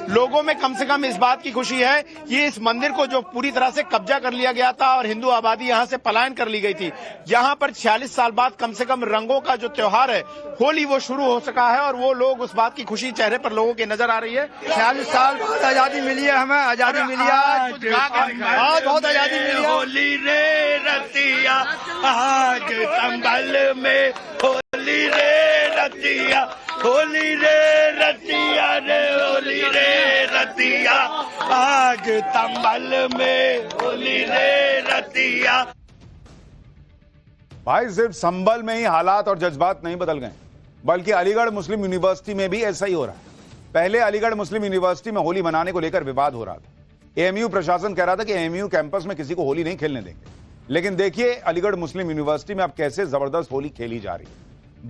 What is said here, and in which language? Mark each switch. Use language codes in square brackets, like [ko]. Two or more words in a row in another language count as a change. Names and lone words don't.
[hi] लोगों में कम से कम इस बात की खुशी है कि इस मंदिर को जो पूरी तरह से कब्जा कर लिया गया था और हिंदू आबादी यहाँ से पलायन कर ली गई थी, यहाँ पर 46 साल बाद कम से कम रंगों का जो त्योहार है होली वो शुरू हो सका है। और वो लोग, उस बात की खुशी चेहरे पर लोगों के नजर आ रही है। 46 साल बाद आजादी मिली है, हमें आजादी मिली है, आज बहुत आजादी मिली है। होली रे रतिया आज संभल में, होली रे रतिया, होली रे रतिया रे, होली रे रतिया आज संभल में, होली रे रतिया। भाई सिर्फ संभल में ही हालात और जज्बात नहीं बदल गए, बल्कि अलीगढ़ मुस्लिम यूनिवर्सिटी में भी ऐसा ही हो रहा है। पहले अलीगढ़ मुस्लिम यूनिवर्सिटी में होली मनाने को लेकर विवाद हो रहा था। एएमयू प्रशासन कह रहा था कि एएमयू कैंपस में किसी को होली नहीं खेलने देंगे, लेकिन देखिए अलीगढ़ मुस्लिम यूनिवर्सिटी में अब कैसे जबरदस्त होली खेली जा रही है।